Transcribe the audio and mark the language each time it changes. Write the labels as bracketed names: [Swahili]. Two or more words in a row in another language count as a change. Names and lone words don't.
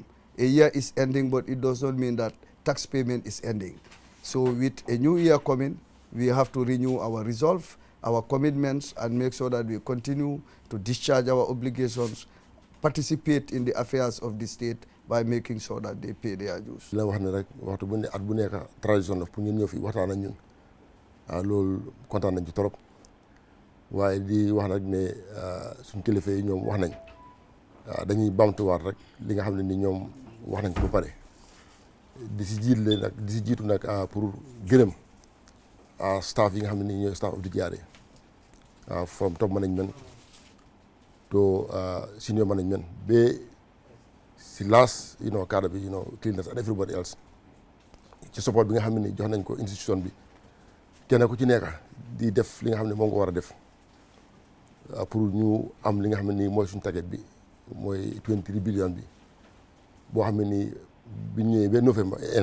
[English] A year is ending, but it does not mean that tax payment is ending. So with a new year coming, we have to renew our resolve, our commitments, and make sure that we continue to discharge our obligations, participate in the affairs of the state by making sure that they pay their dues. [Wolof] La wax ne rek waxtu bu ne at bu nekk tradition la pour ñun ñëw fi waxtaan ak ñun loolu kontaan nañ ci trop waaye di wax nag ne suñ kilifa yi ñoom wax nañ dañuy bamtuwaat rek li nga xam ne ni ñoom wax nañ ko ba pare di si jiitu nag pour gërëm staff yi nga xam ne ni ñooy [English] staff of the GRA from top management to senior management [Wolof] ba si last cadre bi [English] cleaners and everybody else [Wolof] ci support bi nga xam ne ni jox nañ ko institution bi kenn ku ci nekk di def li nga xam ne moom nga war a def pour ñu am li nga xam ne nii mooy suñu target bi mooy 23 billion bi boo xam ne nii bi ñëwee ba novembre